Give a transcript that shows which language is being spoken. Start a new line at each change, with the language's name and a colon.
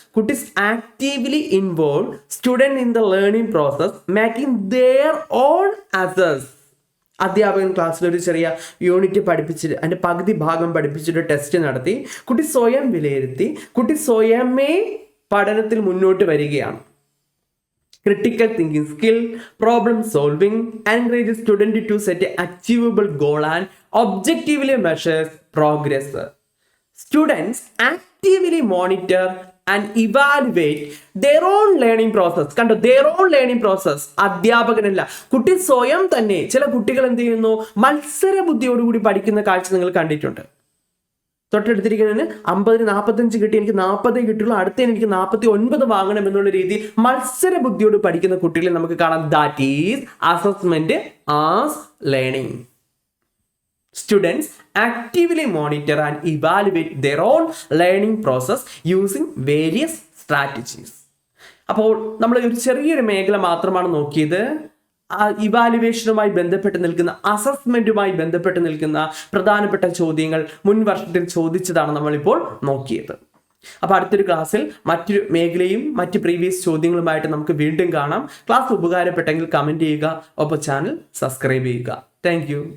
Malayalam: കുട്ടി
English: Actively involve student in the learning process, making their own assess.
Malayalam: അധ്യാപകൻ ക്ലാസ്സിൽ ഒരു ചെറിയ യൂണിറ്റ് പഠിപ്പിച്ചിട്ട് അതിന്റെ പകുതി ഭാഗം പഠിപ്പിച്ചിട്ട് ടെസ്റ്റ് നടത്തി കുട്ടി സ്വയം വിലയിരുത്തി, കുട്ടി സ്വയമേ പഠനത്തിൽ മുന്നോട്ട് വരികയാണ്.
English: Critical thinking skill, problem solving, encourages student to set an achievable goal and objectively measures progress. Students actively monitor and evaluate their own learning process.
Malayalam: കണ്ടോ,
English: their own learning process.
Malayalam: അധ്യാപകനല്ല, കുട്ടി സ്വയം തന്നെ. ചില കുട്ടികൾ എന്ത് ചെയ്യുന്നു? മത്സര ബുദ്ധിയോടുകൂടി പഠിക്കുന്ന കാഴ്ച നിങ്ങൾ കണ്ടിട്ടുണ്ട്. തൊട്ടടുത്തിരിക്കുന്നതിന് 50-ന് 45 കിട്ടി, എനിക്ക് 40 കിട്ടുള്ളൂ, അടുത്തതിന് എനിക്ക് 49 വാങ്ങണം എന്നുള്ള രീതിയിൽ മത്സര ബുദ്ധിയോട് പഠിക്കുന്ന കുട്ടികളെ നമുക്ക് കാണാം.
English: that is
Malayalam: assessment as learning.
English: Students actively monitor and evaluate their own learning process using various strategies.
Malayalam: അപ്പോൾ നമ്മൾ ഒരു ചെറിയൊരു മേഖല മാത്രമാണ് നോക്കിയത്. ഇവാലുവേഷനുമായി ബന്ധപ്പെട്ട് നിൽക്കുന്ന, അസസ്മെന്റുമായി ബന്ധപ്പെട്ട് നിൽക്കുന്ന പ്രധാനപ്പെട്ട ചോദ്യങ്ങൾ മുൻ വർഷത്തിൽ ചോദിച്ചതാണ് നമ്മളിപ്പോൾ നോക്കിയത്. അപ്പോൾ അടുത്തൊരു ക്ലാസ്സിൽ മറ്റൊരു മേഖലയും മറ്റ് പ്രീവിയസ് ചോദ്യങ്ങളുമായിട്ട് നമുക്ക് വീണ്ടും കാണാം. ക്ലാസ് ഉപകാരപ്പെട്ടെങ്കിൽ കമന്റ് ചെയ്യുക, ഒപ്പം ചാനൽ സബ്സ്ക്രൈബ് ചെയ്യുക. താങ്ക്